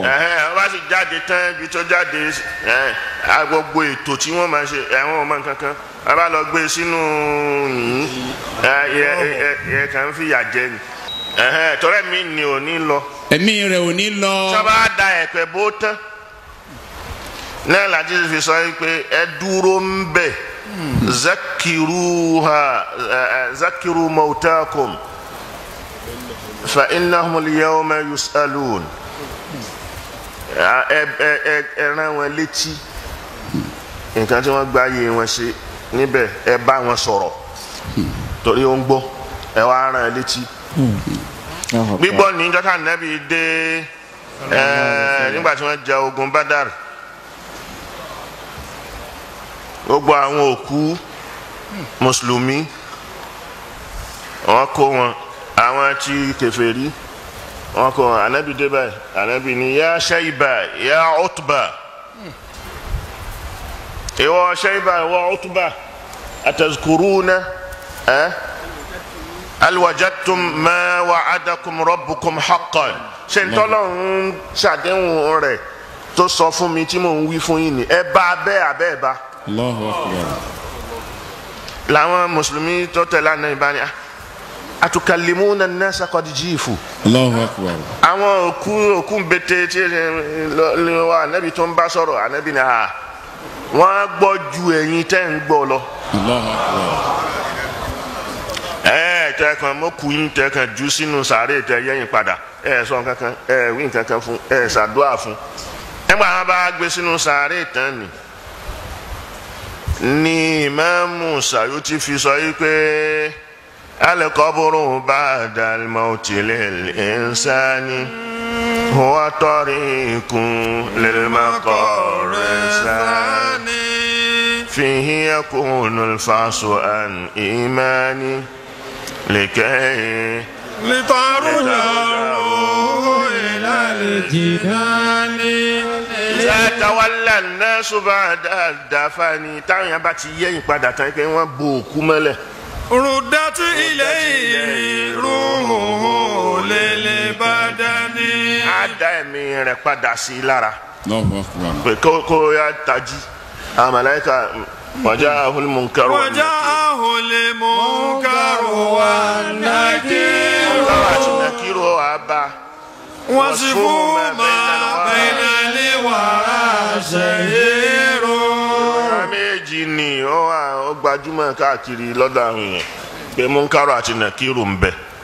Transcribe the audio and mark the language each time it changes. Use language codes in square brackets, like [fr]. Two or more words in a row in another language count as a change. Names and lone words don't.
[yo] wọ́n bá sì jáde tán ibi tó jáde gbogbo ètò tí wọ́n máa ṣe àwọn ọmọ nǹkan kan a bá lọ gbé sínú yẹ kàn ń fìyà jẹ ni tọrẹ mi ni ò ní lọ. ẹ̀mí rẹ̀ ò ní lọ. sábà da ẹ̀pẹ̀ bó tán náà láti fi sọ pé ẹ dúró ń bẹ̀ [ar] ذكروا موتاكم فإنهم اليوم يسألون [yo] ẹran wọn létí nǹkan tí wọ́n gbá yé wọn ṣe níbẹ̀ ẹ bá wọn sọ̀rọ̀ torí ó ń gbọ́ ẹ wá rán ẹ létí. gbígbọ́ ní jọ́tà nẹ́bí dé nígbà tí wọ́n jà ogun Badar gbogbo àwọn òkú mùsùlùmí wọ́n kó wọn àwọn tí kèfèrí wọ́n kó wọn ànábì dé báyìí ànábì ní yá Shayba yá Utba ìwọ Shayba ìwọ Utba [ar] أتذكرون هل وجدتم ما وعدكم ربكم حقا [yo] ṣe ń tọ́lọ́run ṣàdéhùn rẹ̀ tó sọ fún mi tí mò ń wí fún yín ni ẹ bá abẹ́ abẹ́ bá. [ar] Allahu Akbar. [yo] làwọn mùsùlùmí tó tẹ̀lé àná ìbáni [ar] أتكلمون الناس قد جيفوا. Allahu Akbar. [yo] àwọn òkú bété tí wà ànábì tó ń bá sọ̀rọ̀ ànábì ni wọ́n gbọ́ ju ẹ̀yin tẹ́ ń gbọ́ lọ. [ar] Allahu Akbar. [yo] tẹ́kàn mọ́kùnrin tẹ́kàn jù sínú sàárè tẹ́ yẹ́yìn padà sọ kankan wí kankan fún ṣàdúrà fún nígbà wọn bá gbé sínú sàárè tán ni Ìmáàmù Sayuti fi sọ yìí pé [ar] القبر بعد الموت للإنسان هو طريق للمقر الثاني فيه يكون الفأس عن إيمان لكي لتعرج الروح إلى الجنان إذا تولى الناس بعد الدفن [yo] táwọn yẹn bá ti yẹ̀yìn padà tán pé wọ́n bo òkú mọ́lẹ̀. [ar] ردت إليه روحه للبدن. [yo] á dá ẹ̀mí rẹ̀ padà sí i lára. [ar] Allahu Akbar. [yo] pé kó yá tají àwọn màláíkà [ar] وجاءه المنكر والنكير وصفوا ما بين الورى شهير. [yo] méjì ni ó gbajúmọ̀ káàkiri lọ́dọ̀ àwọn èèyàn pé Munkaru àti Nakiru ń bẹ.